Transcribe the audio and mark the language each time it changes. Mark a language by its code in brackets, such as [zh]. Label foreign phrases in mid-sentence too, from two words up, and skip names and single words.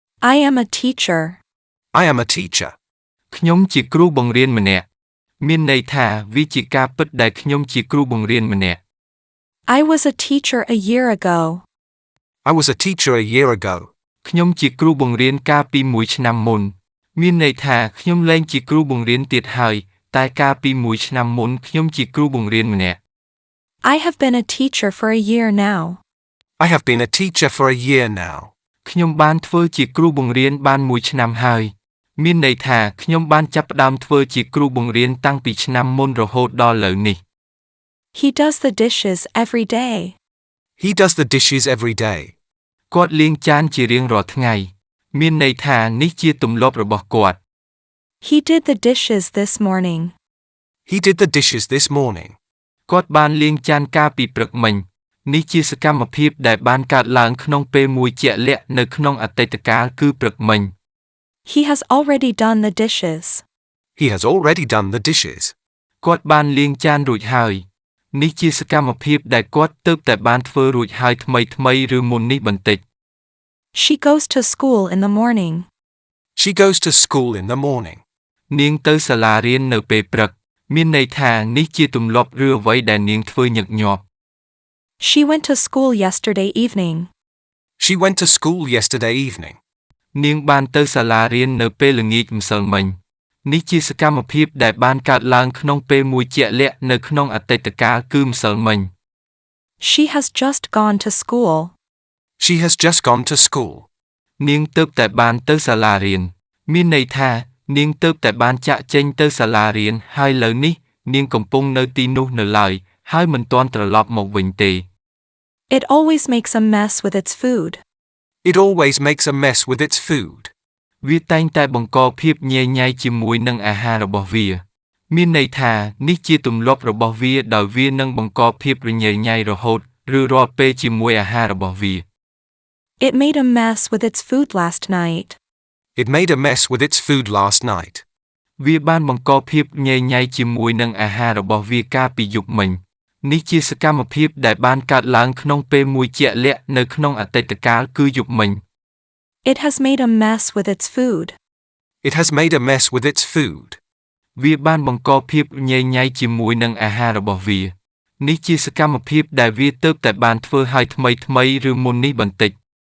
[en] I am a teacher. I am a teacher. [km] ខ្ញុំជាគ្រូបង្រៀនម្នាក់មានន័យថាវាជាការពិតដែលខ្ញុំជាគ្រូបង្រៀនម្នាក់ [en] I was a teacher a year ago. I was a teacher a year ago. [km] ខ្ញុំជាគ្រូបង្រៀនកាលពីមួយឆ្នាំមុនមានន័យថាខ្ញុំលែងជាគ្រូបង្រៀនទៀតហើយតែកាលពីមួយឆ្នាំមុនខ្ញុំជាគ្រូបង្រៀនម្នាក់ [en] I have been a teacher for a year now. I have been a teacher for a year now. [km] ខ្ញុំបានធ្វើជាគ្រូបង្រៀនបានមួយឆ្នាំហើយមានន័យថាខ្ញុំបានចាប់ផ្ដើមធ្វើជាគ្រូបង្រៀនតាំងពីឆ្នាំមុនរហូតដល់ឥឡូវនេះ [en] He does the dishes every day. He does the dishes every day. [km] គាត់លាងចានជារៀងរាល់ថ្ងៃមានន័យថានេះជាទម្លាប់របស់គាត់ [en] He did the dishes this morning. He did the dishes this morning. [km] គាត់បានលាងចានកាលពីព្រឹកមិញនេះជាសកម្មភាពដែលបានកើតឡើងក្នុងពេលមួយជាក់លាក់នៅក្នុងអតីតកាលគឺព្រឹកមិញ [en] He has already done the dishes. He has already done the dishes. [km] គាត់បានលាងចានរួចហើយនេះជាសកម្មភាពដែលគាត់ទើបតែបានធ្វើរួចហើយថ្មីឬមុននេះបន្តិច [en] She goes to school in the morning. She goes to school in the morning. [km] នាងទៅសាលារៀននៅពេលព្រឹកមានន័យថានេះជាទម្លាប់ឬអ្វីដែលនាងធ្វើញឹកញាប់ [en] She went to school yesterday evening. She went to school yesterday evening. [km] នាងបានទៅសាលារៀននៅពេលល្ងាចម្សិលមិញនេះជាសកម្មភាពដែលបានកើតឡើងក្នុងពេលមួយជាក់លាក់នៅក្នុងអតីតកាលគឺម្សិលមិញ [en] She has just gone to school. She has just gone to school. [km] នាងទើបតែបានទៅសាលារៀនមានន័យថានាងទើបតែបានចាក់ចេញទៅសាលារៀនហើយឥឡូវនេះនាងកំពុងនៅទីនោះនៅឡើយហើយមិនទាន់ត្រឡប់មកវិញទេ [en] It always makes a mess with its food. It always makes a mess with its food. [km] វាតែងតែបង្កភាពញ៉ៃញ៉ៃជាមួយនឹងអាហាររបស់វាមានន័យថានេះជាទម្លាប់របស់វាដោយវានឹងបង្កភាពរញ៉េញ៉ៃរហូតឬរាល់ពេលជាមួយអាហាររបស់វា [en] It made a mess with its food last night. It made a mess with its food last night. [km] វាបានបង្កភាពញ៉ៃញ៉ៃជាមួយនឹងអាហាររបស់វាកាលពីយប់មិញនេះជាសកម្មភាពដែលបានកើតឡើងក្នុងពេលមួយជាក់លាក់នៅក្នុងអតីតកាលគឺយប់មិញ [en] It has made a mess with its food. It has made a mess with its food. [km] វាបានបង្កភាពញ៉ៃញ៉ៃជាមួយនឹងអាហាររបស់វានេះជាសកម្មភាពដែលវាទើបតែបានធ្វើឲ្យថ្មីឬមុននេះបន្តិច